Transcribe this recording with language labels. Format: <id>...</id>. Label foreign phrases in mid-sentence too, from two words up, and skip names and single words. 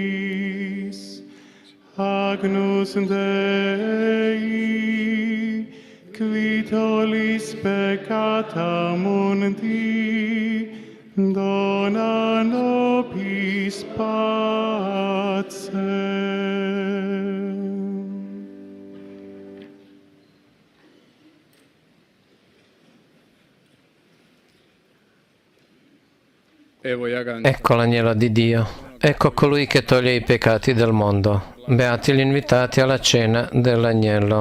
<la>Agnus Dei, qui tollis peccata mundi, dona nobis pacem.</la> <it>Ecco l'agnello di Dio, ecco colui che toglie i peccati del mondo. Beati gli invitati alla cena dell'agnello.</it>